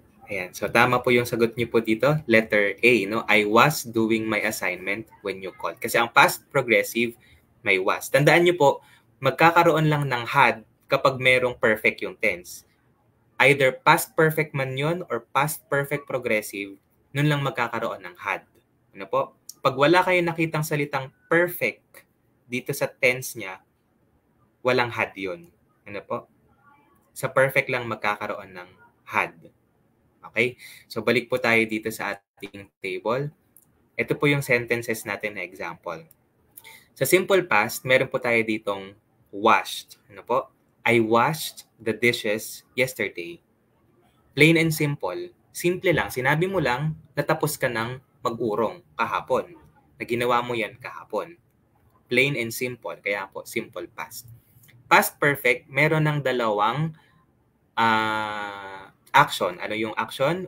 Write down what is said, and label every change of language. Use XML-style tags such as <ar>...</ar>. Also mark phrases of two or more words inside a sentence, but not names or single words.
<tl>Ayan. So, tama po yung sagot niyo po dito. Letter A, no?</tl> <en>I was doing my assignment when you called.</en> <tl>Kasi ang</tl> <en>past progressive,</en> <tl>may was. Tandaan niyo po, magkakaroon lang ng had kapag merong perfect yung tense.</tl> <en>Either past perfect</en> <tl>man yun</tl> <en>or past perfect progressive,</en> <tl>nun lang magkakaroon ng had. Ano po? Pag wala kayong nakitang salitang perfect dito sa tense niya, walang had yun. Ano po? Sa perfect lang magkakaroon ng had. Okay? So, balik po tayo dito sa ating table. Ito po yung sentences natin na example. Sa simple past, meron po tayo ditong washed. Ano po?</tl> <en>I washed the dishes yesterday. Plain and simple.</en> <tl>Simple lang. Sinabi mo lang, natapos ka ng mag-urong kahapon. Na ginawa mo yan kahapon.</tl> <en>Plain and simple.</en> <tl>Kaya po,</tl> <en>simple past. Past perfect,</en> <tl>meron ng dalawang action. Ano yung action?</tl>